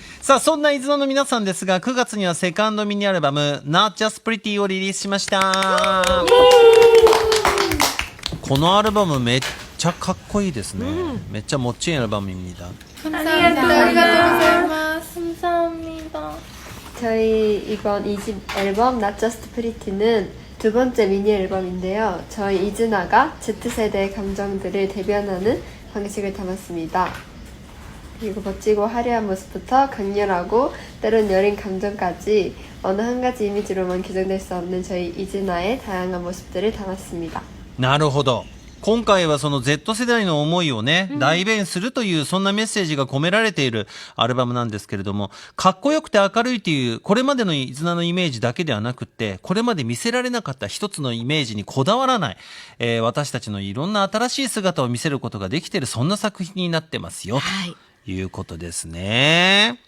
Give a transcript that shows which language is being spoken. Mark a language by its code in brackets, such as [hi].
[ja] さあ、そんな伊豆の皆さんですが、9月にはセカンドミニアルバム Not Just Pretty をリリースしました。このアルバムめっちゃかっこいいですね。めっちゃ [ko] 멋진 앨범입니다。 [ja] ありがとうございます。 [ko] 감사합니다. 저희 이번 2집 앨범 Not Just Pretty는 두 번째 미니 앨범인데요. 저희 이즈나가 Z세대의 감정들을 대변하는 방식을 담았습니다. 그리고 멋지고 화려한 모습부터 강렬하고 때론 여린 감정까지 어느 한 가지 이미지로만 규정될 수 없는 저희 이즈나의 다양한 모습들을 담았습니다. [ja] なるほど。今回はその Z 世代の思いをね、代弁するというそんなメッセージが込められているアルバムなんですけれども、かっこよくて明るいというこれまでのイズナのイメージだけではなくって、これまで見せられなかった一つのイメージにこだわらない、私たちのいろんな新しい姿を見せることができている、そんな作品になってますよ、ということですね。